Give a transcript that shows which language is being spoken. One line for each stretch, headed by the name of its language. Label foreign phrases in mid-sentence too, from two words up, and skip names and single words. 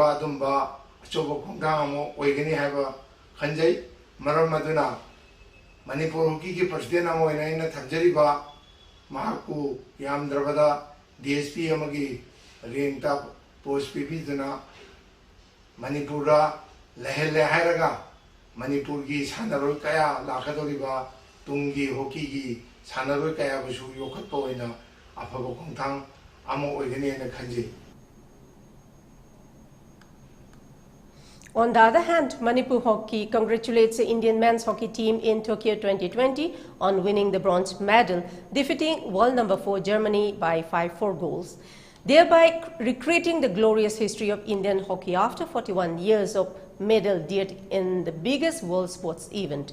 Manipuri: dumba achobo khumda amo oigani haba khanjai maram maduna Manipur hockey ki president amo ina thamjariba mahaku Yamdravada DSP amagi renta post pibiduna Manipura lehele hairaga Manipur gi sanaroi kaya lakadoriba tungi hockey gi sanaroi kaya busu yokhatpa oina afaba khongthang amo oigani na khanji.
English: On the other hand, Manipur hockey congratulates the Indian men's hockey team in Tokyo 2020 on winning the bronze medal, defeating world number 4 Germany by 5-4 goals, thereby recreating the glorious history of Indian hockey after 41 years of medal dearth in the biggest world sports event.